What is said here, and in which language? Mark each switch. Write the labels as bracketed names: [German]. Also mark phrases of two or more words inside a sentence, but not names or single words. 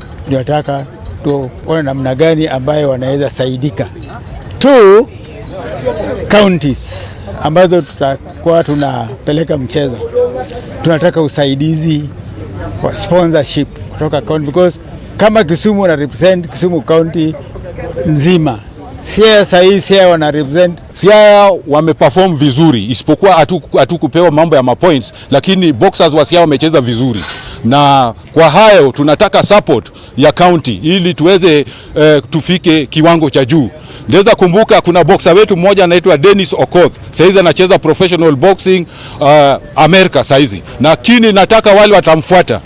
[Swahili] ndio nataka tuone namna gani ambayo wanaweza saidika. 2 counties ambazo tutakuwa tunapeleka mchezo, tunataka usaidizi wa sponsorship kutoka county, because kama Kisumu na represent Kisumu county nzima, Siaya sahi Siaya wana represent. Siaya wameperform vizuri, isipokuwa hatukupewa mambo ya mapoints, lakini boxers wa Siaya wamecheza vizuri, na kwa hayo tunataka support ya county ili tuweze tufike kiwango cha juu. Ndeza kumbuka kuna boxer wetu mmoja anaitwa Dennis Okoth, saizi anacheza [English] professional boxing [Swahili] America saizi, lakini nataka wale watamfuata.